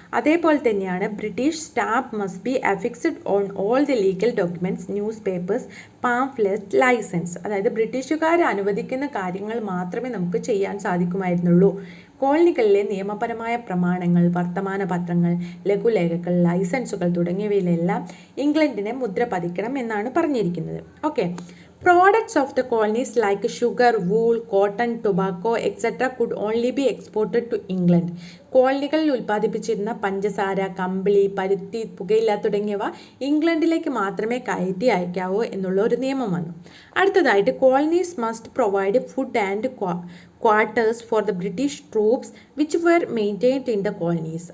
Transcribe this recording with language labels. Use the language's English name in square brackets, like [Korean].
[Malayalam] അതേപോലെ തന്നെയാണ് [English] British stamp must be affixed on all the legal documents, newspapers, pamphlets, licence. [Malayalam] അതായത് ബ്രിട്ടീഷുകാർ അനുവദിക്കുന്ന കാര്യങ്ങൾ മാത്രമേ നമുക്ക് ചെയ്യാൻ സാധിക്കുമായിരുന്നുള്ളൂ. കോളനികളിലെ നിയമപരമായ പ്രമാണങ്ങൾ, വർത്തമാന പത്രങ്ങൾ, ലഘുലേഖകൾ, ലൈസൻസുകൾ തുടങ്ങിയവയിലെല്ലാം ഇംഗ്ലണ്ടിനെ മുദ്ര പതിക്കണം എന്നാണ് പറഞ്ഞിരിക്കുന്നത്. Okay. [English] Products of the colonies like sugar, wool, cotton, tobacco, etc. could only be exported to England. [Malayalam] കോളനികളിൽ ഉൽപ്പാദിപ്പിച്ചിരുന്ന പഞ്ചസാര, കമ്പിളി, പരുത്തി, പുകയില തുടങ്ങിയവ ഇംഗ്ലണ്ടിലേക്ക് മാത്രമേ കയറ്റി അയക്കാവൂ എന്നുള്ള ഒരു നിയമം വന്നു. അടുത്തതായിട്ട് [English] Colonies must provide food and quarters for the British troops which were maintained in the colonies.